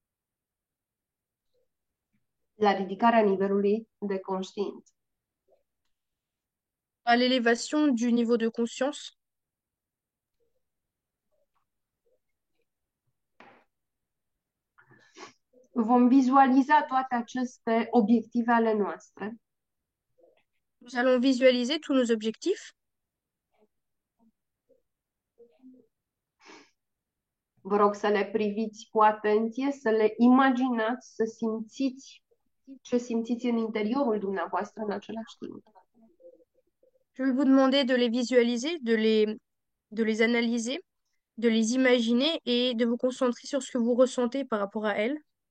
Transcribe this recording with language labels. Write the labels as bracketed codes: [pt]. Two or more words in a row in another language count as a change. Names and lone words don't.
[ro] la ridicarea nivelului de conștiință. [fr] à l'élévation du niveau de conscience. [ro] Vom vizualiza toate aceste obiective ale noastre. [fr] Nous allons visualiser tous nos objectifs. [ro] Vă rog să le priviți cu atenție, să le imaginați, să simțiți ce simțiți în interiorul dumneavoastră în același timp. [fr] Je vais vous demander de les visualiser, de les analyser, de les imaginer et de vous concentrer sur ce que vous ressentez par rapport à elles.